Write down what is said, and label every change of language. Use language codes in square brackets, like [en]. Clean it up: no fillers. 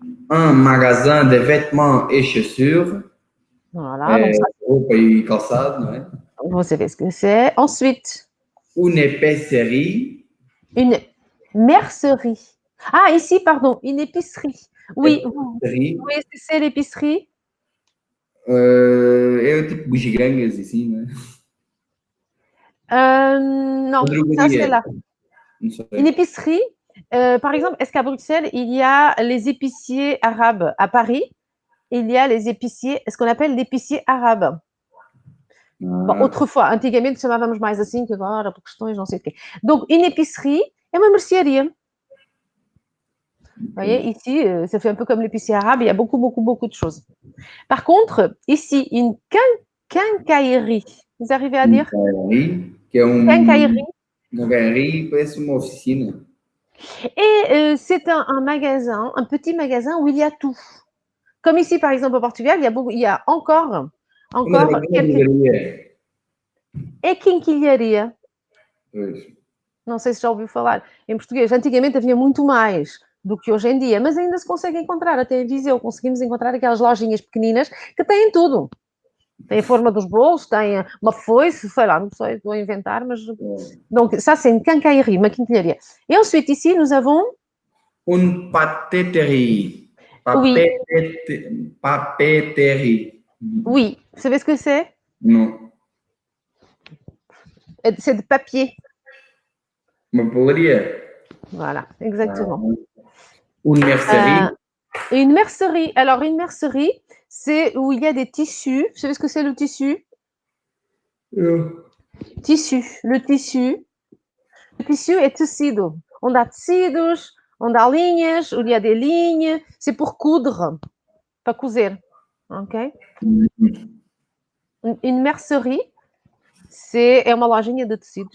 [fr] Un magasin de vêtements et chaussures. voilà, donc ça, [pt] Roupa e calçado, não é? [fr] vous savez ce que c'est. Ensuite, Une épicerie. une mercerie. Ah, ici, pardon, une épicerie. Oui, Épicerie. oui, c'est l'épicerie. [pt] É tipo bugigangas, assim, né? [fr] Non, ça c'est là. [pt] Não sei. [fr] Une épicerie, par exemple, est-ce qu'à Bruxelles, il y a les épiciers arabes? À Paris, il y a les épiciers, ce qu'on appelle l'épicier arabe. Bon, autrefois, [pt] antigamente chamávamos mais assim que agora, por questões não sei o quê. [fr] Donc, une épicerie [pt] é uma mercearia. [fr] Vous voyez, ici, ça fait un peu comme l'épicier arabe, il y a beaucoup, beaucoup, beaucoup de choses. Par contre, ici, une quincaillerie. Vous arrivez à dire? [pt] Quincaillerie, que é [fr] Quincaillerie. [pt] Quincaillerie parece uma oficina. [fr] Et c'est un magasin, un petit magasin où il y a tout. Comme ici, par exemple, au Portugal, il y a encore quelques... [pt] É quinquilharia. Não sei se já ouviu falar. Em português, antigamente havia muito mais do que hoje em dia, mas ainda se consegue encontrar. Até em Viseu conseguimos encontrar aquelas lojinhas pequeninas que têm tudo. Tem a forma dos bolos, tem uma foice, sei lá, não sei, estou a inventar, mas... [fr] Donc, ça, c'est une quincaillerie, [pt] uma quincailleria. [fr] Et ensuite, ici, nous avons... Une papeterie. Oui, Papeterie. oui. Vous savez ce que c'est? Non. C'est de papier. [pt] Uma papelaria. [fr] Voilà, exactement. Une mercerie. Une mercerie. Alors, une mercerie, c'est où il y a des tissus. Vous savez ce que c'est le tissu? Tissu. Le tissu. Le tissu est tecido. On a tecidos, on a linhas, il y a des lignes. C'est pour coudre, pas coudre. Ok? Une mercerie, c'est [pt] uma lojinha de tecidos.